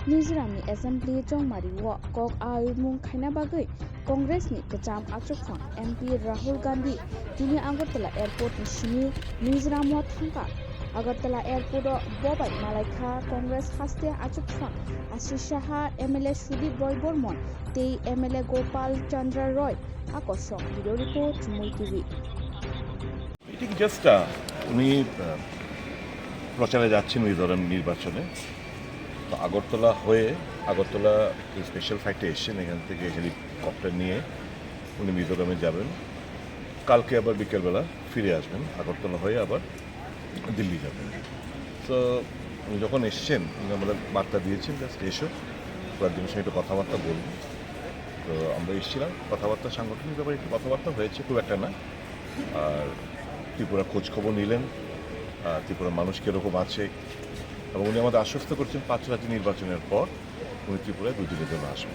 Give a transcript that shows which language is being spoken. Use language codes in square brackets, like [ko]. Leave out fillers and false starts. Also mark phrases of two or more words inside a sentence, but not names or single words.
[trp] Mizoramni Assembly Jongmari Wa Kok Ayumung Khaina Bagai Congressni Kacham Achukfang MP Rahul Gandhi Dini Agartala Airport ni Shini Mizoram wa Thang Kha Agartala Airport Bobai Malai Kha Congress Hasteni Achukfang Ashishaha MLA Sudip Roy Bormon Tei MLA Gopal Chandra Roy Akoshok Video Report Chumui TV [bn] এটি জাস্ট উনি প্রচারে যাচ্ছেন মিজোরাম নির্বাচনে তো আগরতলা হয়ে আগরতলা [en] special flight [bn] এসেছেন এখান থেকে হেলিকপ্টার নিয়ে উনি মিজোরামে যাবেন কালকে আবার বিকেলবেলা ফিরে আসবেন আগরতলা হয়ে আবার দিল্লি যাবেন তো উনি যখন এসছেন উনি আমাদের বার্তা দিয়েছেন জাস্ট এসো কয়েকদিনের সঙ্গে একটু কথাবার্তা বলবো তো আমরা এসেছিলাম কথাবার্তা সাংগঠনিক ব্যাপারে একটু কথাবার্তা হয়েছে খুব একটা না আর ত্রিপুরা খোঁজখবর নিলেন ত্রিপুরার মানুষ কীরকম আছে এবং উনি আমাদের আশ্বস্ত করছেন 5 রাজ্য নির্বাচনের পর উনি ত্রিপুরায় 2 দিনের জন্য আসবেন।